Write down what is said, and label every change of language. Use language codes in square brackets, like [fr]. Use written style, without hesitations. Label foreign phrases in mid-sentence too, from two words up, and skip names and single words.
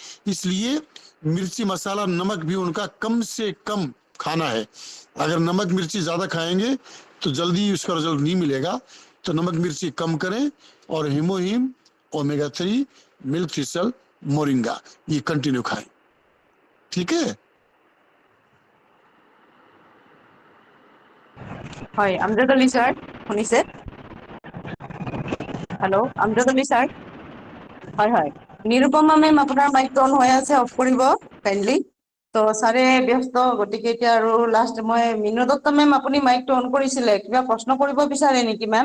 [hi] इसलिए मिर्ची मसाला नमक भी उनका कम से कम खाना है। अगर नमक मिर्ची ज्यादा खाएंगे तो जल्दी उसका रिजल्ट नहीं मिलेगा, तो नमक मिर्ची कम करें, और हेमोहिम, ओमेगा 3, मिल्क थिसल, मोरिंगा ये कंटिन्यू खाएं, ठीक है? [as] হয়, আমজদ अली सर শুনিছে? হেল্ল', আমজদ अली सर। হয় হয়, নিৰুপমা মেম আপোনাৰ মাইকটো অন হৈ আছে, অফ কৰিব কাইণ্ডলি। তো ছাৰে ব্যস্ত, গতিকে এতিয়া আৰু লাষ্ট মই মিনু দত্ত মেম, আপুনি মাইকটো অন কৰিছিলে, কিবা প্ৰশ্ন কৰিব বিচাৰে নেকি মেম?